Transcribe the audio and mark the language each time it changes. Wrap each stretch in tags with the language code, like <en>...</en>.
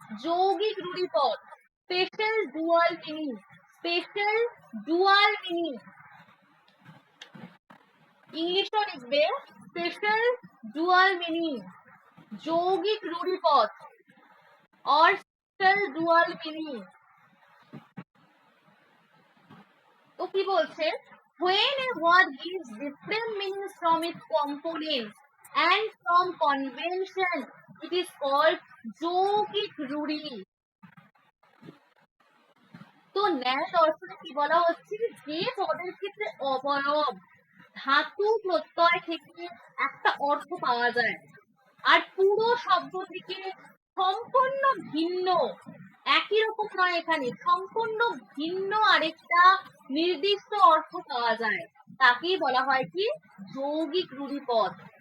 <en>যৌগিক রুড়ি পদ, special dual meaning, special dual meaning,</en> <bn>ইংলিশও লিখবে</bn> <en>Special dual meaning, যৌগিক রুড়ি পদ or special dual meaning।</en> <bn>তো কি বলছে?</bn> <en>When a word gives different meanings from its components and from convention, it is called যৌগিক রুড়ি।</en> <bn>তো ন্যায় দর্শনে কি বলা হচ্ছে? যে পদের ক্ষেত্রে অবয়ব ধাতু প্রত্যয় থেকে একটা অর্থ পাওয়া যায় আর পুরো শব্দ থেকে সম্পূর্ণ ভিন্ন, একই রকম নয়, এখানে সম্পূর্ণ ভিন্ন আরেকটা নির্দিষ্ট অর্থ পাওয়া যায়, তাকেই বলা হয় কি যৌগিক রুড়ি পদ।</bn>